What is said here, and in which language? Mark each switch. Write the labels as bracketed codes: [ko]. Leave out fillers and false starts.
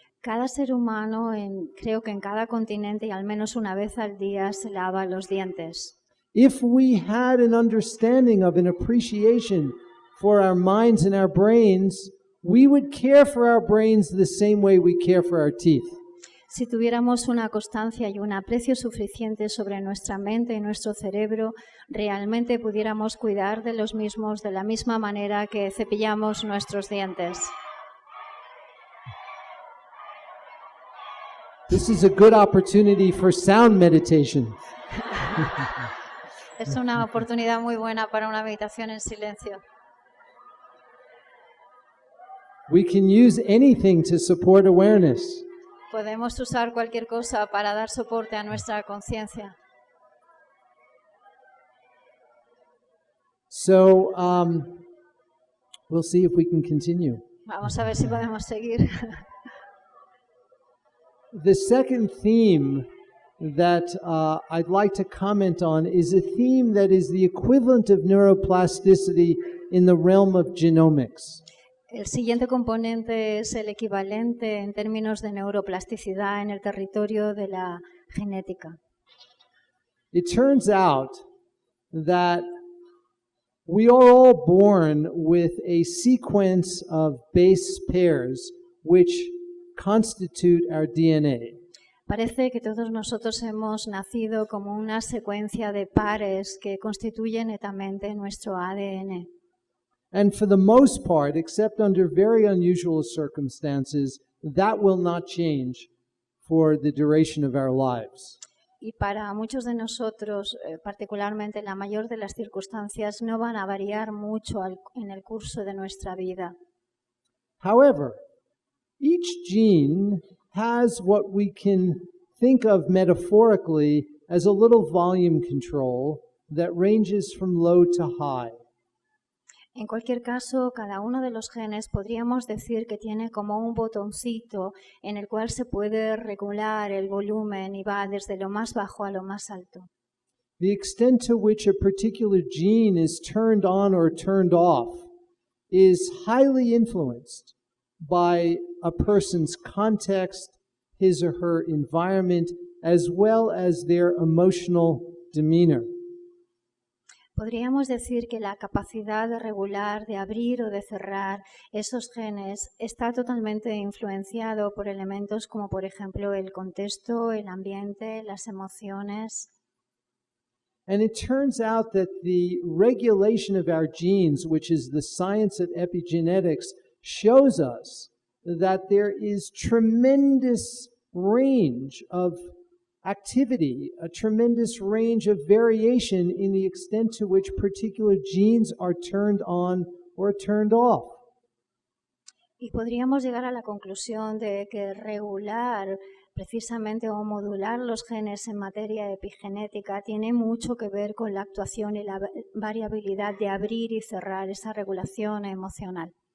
[es] Cada ser humano, creo que en cada continente y al menos una vez al día, se lava los dientes. [en] If we had an understanding of an appreciation for our minds and our brains, we would care for our brains the same way we care for our teeth. [es] Si tuviéramos una constancia y un aprecio suficiente sobre nuestra mente y nuestro cerebro, realmente pudiéramos cuidar de los mismos de la misma manera que cepillamos nuestros dientes. [en] This is a good opportunity for sound meditation. [es] Es una oportunidad muy buena para una meditación en silencio. [en] We can use anything to support awareness. [es] Podemos usar cualquier cosa para dar soporte a nuestra conciencia. [en] So, we'll see if we can continue. [es] Vamos a ver si podemos seguir. [en] The second theme that I'd like to comment on is a theme that is the equivalent of neuroplasticity in the realm of genomics. [es] El siguiente componente es el equivalente en términos de neuroplasticidad en el territorio de la genética. [en] It turns out that we are all born with a sequence of base pairs which constitute our DNA. [es] Parece que todos nosotros hemos nacido como una secuencia de pares que constituyen netamente nuestro ADN. [en] And for the most part, except under very unusual circumstances, that will not change for the duration of our lives. [es] Y para muchos de nosotros, particularmente la mayor de las circunstancias, no van a variar mucho en el curso de nuestra vida. [en] However, each gene has what we can think of metaphorically as a little volume control that ranges from low to high. [es] En cualquier caso, cada uno de los genes podríamos decir que tiene como un botoncito en el cual se puede regular el volumen y va desde lo más bajo a lo más alto. [en] The extent to which a particular gene is turned on or turned off is highly influenced by a person's context, his or her environment, as well as their emotional demeanor. [es] Podríamos decir que la capacidad de regular, de abrir o de cerrar esos genes está totalmente influenciado por elementos como, por ejemplo, el contexto, el ambiente, las emociones. [en] And it turns out that the regulation of our genes, which is the science of epigenetics, shows us that there is tremendous range of activity, a tremendous range of variation in the extent to which particular genes are turned on or turned off. [es] Y podríamos llegar a la conclusión de que regular precisamente o modular los genes en materia epigenética tiene mucho que ver con la actuación y la variabilidad de abrir y cerrar esa regulación emocional.